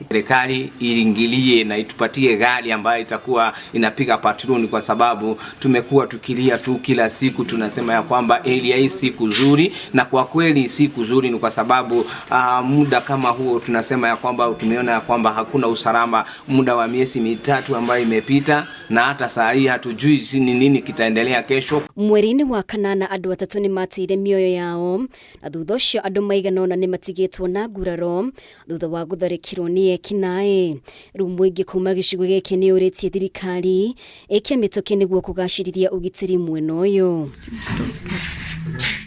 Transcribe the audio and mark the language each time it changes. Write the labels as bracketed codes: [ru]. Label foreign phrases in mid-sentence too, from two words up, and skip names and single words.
[sw] Serikali iingilie na itupatie gari ambayo itakuwa inapiga patroni, kwa sababu tumekuwa tukilia tu kila siku tunasema ya kwamba area hii si kuzuri, na kwa kweli si kuzuri ni kwa sababu muda kama huo tunasema ya kwamba tumeona ya kwamba hakuna usalama muda wa miezi 3 ambayo imepita, na hata saa hii hatujui ni nini kitaendelea kesho. [ki] Mweri-inĩ wa kanana andũ atatũ nĩ matire mioyo yao na thutha ũcio andũ maigana ũna nĩ matigĩtwo na nguraro thutha wa gutharikirwo ni ekinai. Rĩu mũingĩ kuma gicigo gĩkĩ nĩ ũrĩtie thirikari ĩke mĩtũkĩ nĩguo kũgacĩrithia ũgitĩri mwena ũyũ.